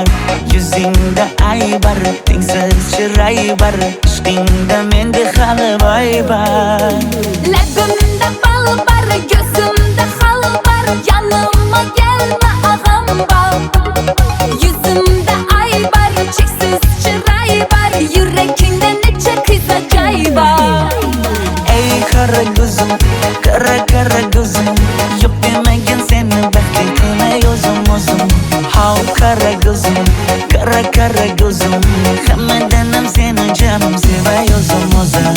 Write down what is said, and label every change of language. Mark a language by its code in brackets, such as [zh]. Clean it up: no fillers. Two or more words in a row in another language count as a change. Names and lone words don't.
[uz] Yuzingda aybar, tengsiz chiray bar. Ishqingda menda hali boy bar. Labimda bal bar, ko'zimda xalbar. [tr] Yanıma gelme ağam bar. [uz] Yuzimda aybar, cheksiz chiray bar. Yuragingda necha qiza joy bar. Ey qara ko'zim, qara ko'zim, yo'q demagin seni baxtli qilmay o'zim. Hav qara ko'zim, qara ko'zim, hammadan ham seni jonim sevay o'zim.